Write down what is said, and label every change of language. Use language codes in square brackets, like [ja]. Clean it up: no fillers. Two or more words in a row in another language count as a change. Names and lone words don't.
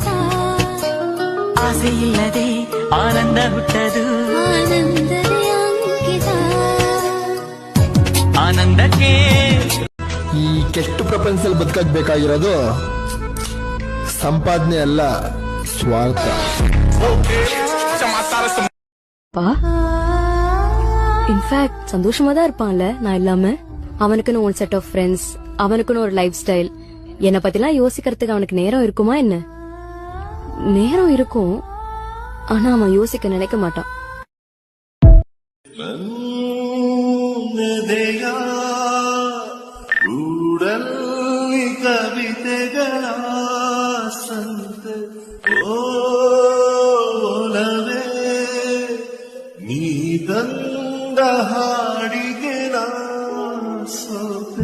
[kn] ಆಸೆ ಇಲ್ಲದೆ ಆನಂದ ಹುಟ್ಟದು, ಆನಂದದ ಅಂಕಿತ. ಆನಂದಕ್ಕೆ ಈ ಕೆಟ್ಟ ಪ್ರಪಂಚದಲ್ಲಿ ಬದುಕಕ್ ಬೇಕಾಗಿರೋದು ಸಂಪಾದನೆ ಅಲ್ಲ, ಸ್ವಾರ್ಥ. [ta] இன்ஃபேக்ட் சந்தோஷமா தான் இருப்பான்ல நான் இல்லாம. அவனுக்குன்னு ஒரு [en] set of friends, [ta] அவனுக்குன்னு ஒரு [en] life style. [ta] என்னை பத்திலாம் யோசிக்கிறதுக்கு அவனுக்கு நேரம் இருக்குமா என்ன? நேரம் இருக்கும், ஆனா அவன் யோசிக்க நினைக்க மாட்டான். [kn] ಕವಿತೆಗಳ ಸಂತ ಓಲವೇ ನೀ ತಂದ ಹಾಡಿಗೆ ನಾ ಸೋತೆ.